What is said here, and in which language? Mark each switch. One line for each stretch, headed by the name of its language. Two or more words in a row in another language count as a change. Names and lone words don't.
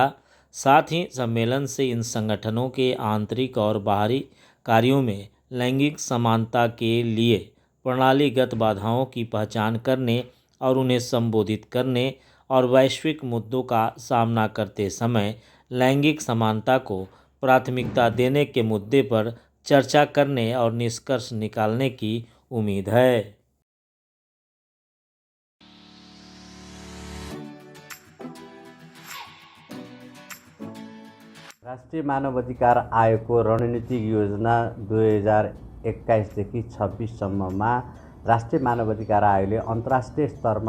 Hindi: साथ ही सम्मेलन से इन संगठनों के आंतरिक और बाहरी कार्यों में लैंगिक समानता के लिए प्रणालीगत बाधाओं की पहचान करने और उन्हें संबोधित करने और वैश्विक मुद्दों का सामना करते समय लैंगिक समानता को प्राथमिकता देने के मुद्दे पर चर्चा करने और निष्कर्ष निकालने की उम्मीद है।
Nepali: राष्ट्रिय मानवाधिकार आयोगको रणनीतिक योजना 2021 देखि 26 सम्ममा राष्ट्रिय मानवाधिकार आयोगले अन्तर्राष्ट्रिय स्तरमा